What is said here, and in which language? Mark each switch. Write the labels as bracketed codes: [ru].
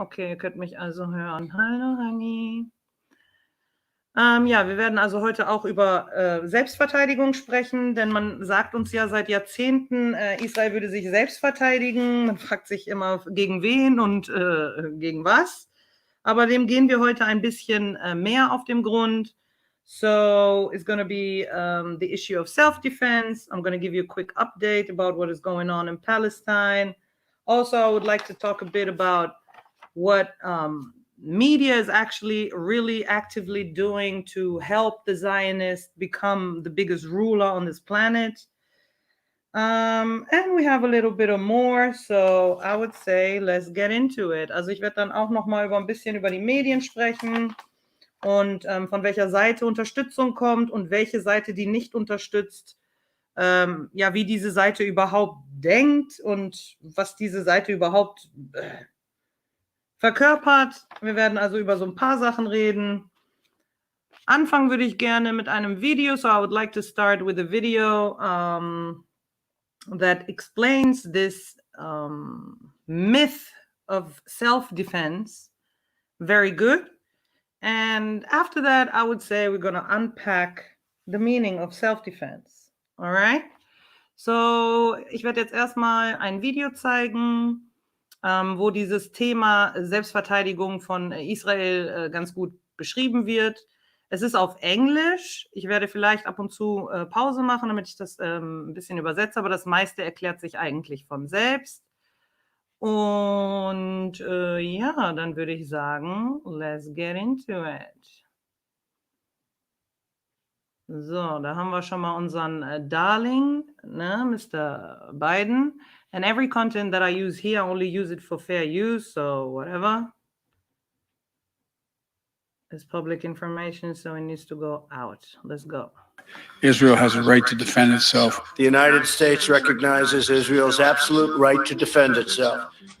[de] Okay, ihr könnt mich also hören. Hallo, Hani. Ja, wir werden also heute auch über Selbstverteidigung sprechen, denn man sagt uns ja seit Jahrzehnten, Israel würde sich selbst verteidigen. Man fragt sich immer, gegen wen und gegen was. Aber dem gehen wir heute ein bisschen mehr auf den Grund. [en] So it's going to be the issue of self-defense. I'm going to give you a quick update about what is going on in Palestine. Also, I would like to talk a bit about what media is actually really actively doing to help the Zionists become the biggest ruler on this planet. And we have a little bit of more, so I would say, let's get into it. [de] Also ich werde dann auch noch mal ein bisschen über die Medien sprechen und von welcher Seite Unterstützung kommt und welche Seite die nicht unterstützt. Ja, wie diese Seite überhaupt denkt und was diese Seite überhaupt verkörpert. Wir werden also über so ein paar Sachen reden. Anfangen würde ich gerne mit einem Video, [en] so I would like to start with a video that explains this myth of self-defense very good. And after that, I would say we're going to unpack the meaning of self-defense. All right? [de] So, ich werde jetzt erstmal ein Video zeigen, wo dieses Thema Selbstverteidigung von Israel ganz gut beschrieben wird. Es ist auf Englisch. Ich werde vielleicht ab und zu Pause machen, damit ich das ein bisschen übersetze, aber das meiste erklärt sich eigentlich von selbst. Und ja, dann würde ich sagen, [en] let's get into it. [de] So, da haben wir schon mal unseren Darling, ne, Mr. Biden. [en] And every content that I use here, I only use it for fair use, so whatever. It's public information, so it needs to go out. Let's go. Israel has a right to defend itself. The United States recognizes Israel's absolute right to defend itself.